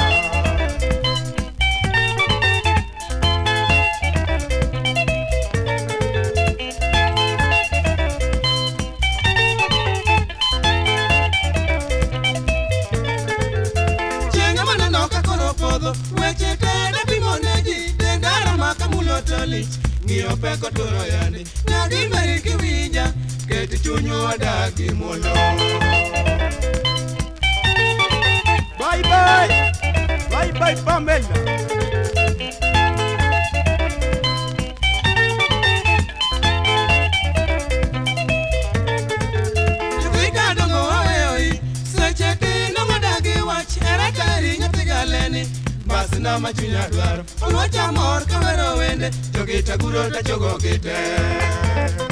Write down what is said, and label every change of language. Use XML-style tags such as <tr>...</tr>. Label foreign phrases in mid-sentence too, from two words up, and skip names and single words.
<luo>Chenga manano kakoro podho Weche tena pimo neji Dendara maka mulo tolich Ngio peko turo yani Nyagi meri kiwinja Keti chunyo wadagi mulo</luo> <en>Bye bye! Bye bye Pamela!</en> <luo>Chukika dongo waweoi Seche tino madagi wach Erekari nyathiga leni Basi na machunya dwaro Olwacha mor kawero wende Jogita guro ta chogo gite</luo>